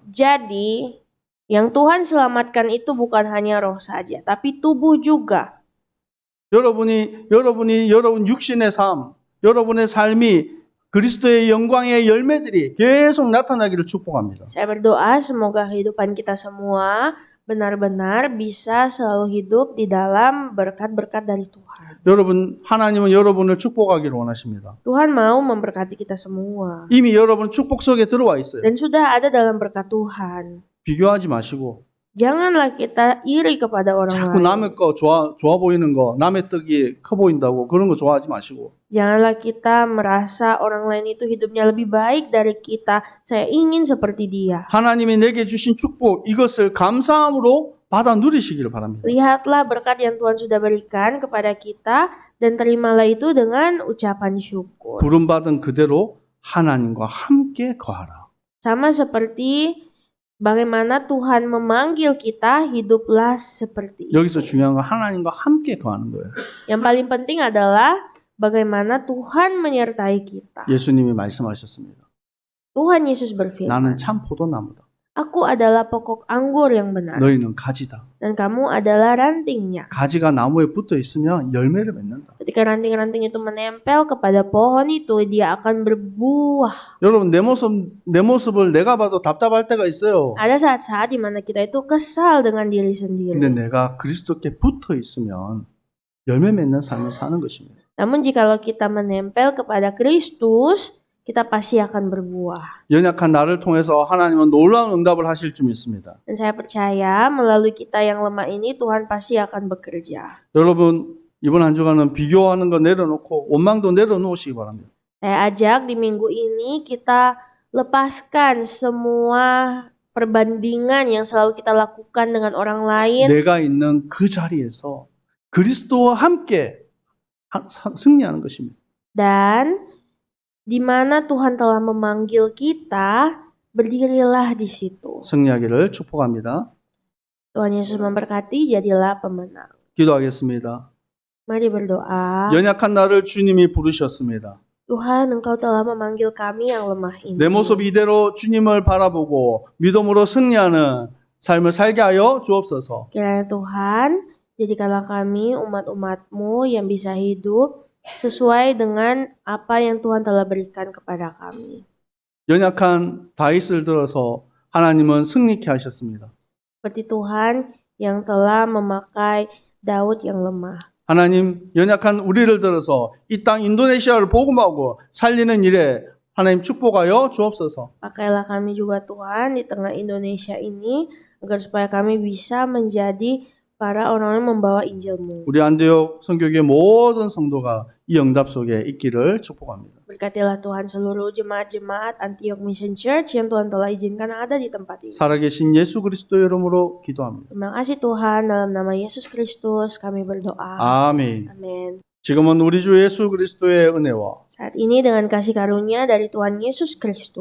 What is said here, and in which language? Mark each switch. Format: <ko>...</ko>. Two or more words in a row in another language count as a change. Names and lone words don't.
<id>Jadi, yang Tuhan selamatkan itu bukan hanya roh saja, tapi tubuh juga.</id> <ko>여러분 육신의 삶, 여러분의 삶이 그리스도의 영광의 열매들이 계속 나타나기를 축복합니다.</ko> <id>Saya berdoa semoga kehidupan kita semua benar-benar bisa selalu hidup di dalam berkat-berkat dari Tuhan.</id> <ko>여러분, 하나님은 여러분을 축복하기를 원하십니다.</ko> <id>Tuhan mau memberkati kita semua.</id> <ko>이미 여러분 축복 속에 들어와 있어요.</ko> <id>Dan sudah ada dalam berkat Tuhan.</id> <ko>비교하지 마시고</ko> <id>Janganlah kita iri kepada orang</id> <ko>자꾸</ko> <id>lain.</id> <ko>남의 거 좋아 보이는 거, 남의 떡이 커 보인다고 그런 거 좋아하지 마시고</ko> <id>Janganlah kita merasa orang lain itu hidupnya lebih baik dari kita. Saya ingin seperti dia.</id> <ko>하나님이 내게 주신 축복 이것을 감사함으로 받아 누리시기를 바랍니다.</ko> <id>Lihatlah berkat yang Tuhan sudah berikan kepada kita dan terimalah itu dengan ucapan syukur.</id> <ko>부름받은 그대로 하나님과 함께 거하라.</ko> <id>Sama seperti bagaimana Tuhan memanggil kita, hiduplah seperti itu.</id> <ko>여기서 중요한 건 하나님과 함께 거하는 거예요.</ko> <id>Yang paling penting adalah bagaimana Tuhan menyertai kita.</id> <ko>예수님이 말씀하셨습니다.</ko> <id>Tuhan Yesus berfirman,</id> <ko>나는 참 포도나무다.</ko> <id>Aku adalah pokok anggur yang benar</id> <ko>너희는 가지다.</ko> <id>dan kamu adalah rantingnya.</id> <ko>가지가 나무에 붙어 있으면 열매를 맺는다.</ko> <id>Ketika ranting-ranting itu menempel kepada pohon itu, dia akan berbuah.</id> <ko>여러분 내 모습을 내가 봐도 답답할 때가 있어요.</ko> <id>Ada saat-saat di mana kita itu kesal dengan diri sendiri.</id> <ko>근데 내가 그리스도께 붙어 있으면 열매 맺는 삶을 사는 것입니다.</ko> <id>Namun jikalau kita menempel kepada Kristus, kita pasti akan berbuah.</id> <ko>연약한 나를 통해서 하나님은 놀라운 응답을 하실 줄 믿습니다.</ko> <id>Dan saya percaya melalui kita yang lemah ini Tuhan pasti akan bekerja.</id> <ko>여러분 이번 한 주간은 비교하는 거 내려놓고 원망도 내려놓으시기 바랍니다.</ko> <id>Saya ajak di minggu ini kita lepaskan semua perbandingan yang selalu kita lakukan dengan orang lain.</id> <ko>내가 있는 그 자리에서 그리스도와 함께 승리하는 것입니다.</ko> <id>Dan di mana Tuhan telah memanggil kita, berdirilah di situ.</id> <ko>승리하기를 축복합니다.</ko> <id>Tuhan Yesus memberkati, jadilah pemenang.</id> <ko>기도하겠습니다.</ko> <id>Mari berdoa.</id> <ko>연약한 나를 주님이 부르셨습니다.</ko> <id>Tuhan, Engkau telah memanggil kami yang lemah ini.</id> <ko>내 모습 이대로 주님을 바라보고 믿음으로 승리하는 삶을 살게 하여 주옵소서.</ko> <id>Kiranya Tuhan, jadikanlah kami umat-umat-Mu yang bisa hidup sesuai dengan apa yang Tuhan telah berikan kepada kami.</id> <ko>연약한 다윗을 들어서 하나님은 승리케 하셨습니다.</ko> <id>Seperti Tuhan yang telah memakai Daud yang lemah.</id> <ko>하나님 연약한 우리를 들어서 이 땅 인도네시아를 복음하고 살리는 일에 하나님 축복하여 주옵소서.</ko> <id>Pakailah kami juga Tuhan di tengah Indonesia ini agar supaya kami bisa menjadi para orang yang membawa Injil-Mu.</id> <ko>우리 안디옥 선교회 모든 성도가 이 응답 속에 있기를 축복합니다.</ko> <id>Berkatilah Tuhan seluruh jemaat-jemaat Antioch Mission Church yang Tuhan telah izinkan ada di tempat ini.</id> <ko>살아계신 예수 그리스도 이름으로 기도합니다.</ko> <id>Terima kasih Tuhan, dalam nama Yesus Kristus kami berdoa.</id> <ko>아멘.</ko> <id>Amin.</id> <ko>지금은 우리 주 예수 그리스도의 은혜와</ko> <id>Saat ini dengan kasih karunia dari Tuhan Yesus Kristus</id>